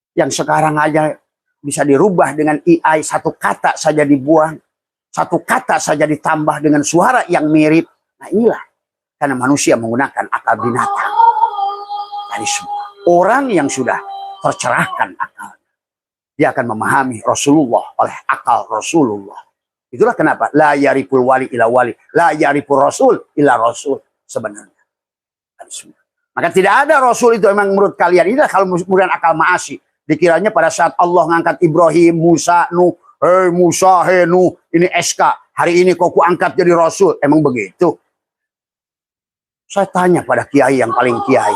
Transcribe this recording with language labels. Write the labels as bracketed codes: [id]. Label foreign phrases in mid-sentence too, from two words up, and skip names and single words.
[id] Yang sekarang aja bisa dirubah dengan AI, satu kata saja dibuang, satu kata saja ditambah dengan suara yang mirip. Nah inilah, karena manusia menggunakan akal binatang. Dari semua orang yang sudah tercerahkan akal, dia akan memahami Rasulullah oleh akal Rasulullah. Itulah kenapa [ar] لا يعرف الولي إلا الولي لا يعرف الرسول إلا الرسول [id] sebenarnya. Maka tidak ada Rasul itu memang menurut kalian. Inilah kalau kemudian akal maasi. Dikiranya pada saat Allah ngangkat Ibrahim, Musa, Nuh, hei Musa, hei Nuh, ini SK. Hari ini kok ku angkat jadi Rasul. Emang begitu? Saya tanya pada kiai yang paling kiai.